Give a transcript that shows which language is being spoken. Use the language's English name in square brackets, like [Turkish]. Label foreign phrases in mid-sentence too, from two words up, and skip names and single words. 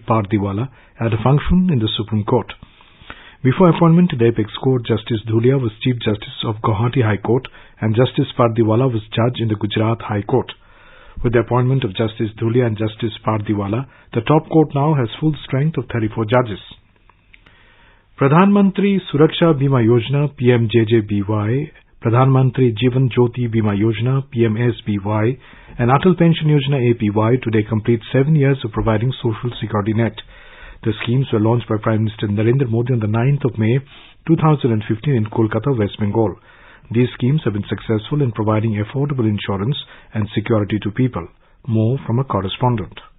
[English] Pardiwala at a function in the Supreme Court. Before appointment to the Apex Court, Justice Dhulia was Chief Justice of Guwahati High Court and Justice Pardiwala was Judge in the Gujarat High Court. With the appointment of Justice Dhulia and Justice Pardiwala, the top court now has full strength of 34 judges. Pradhan Mantri Suraksha Bima Yojana PMJJBY, Pradhan Mantri Jeevan Jyoti Bima Yojana PMSBY and Atal Pension Yojana APY today complete 7 years of providing social security net. The schemes were launched by Prime Minister Narendra Modi on the 9th of May 2015 in Kolkata, West Bengal. These schemes have been successful in providing affordable insurance and security to people. More from a correspondent.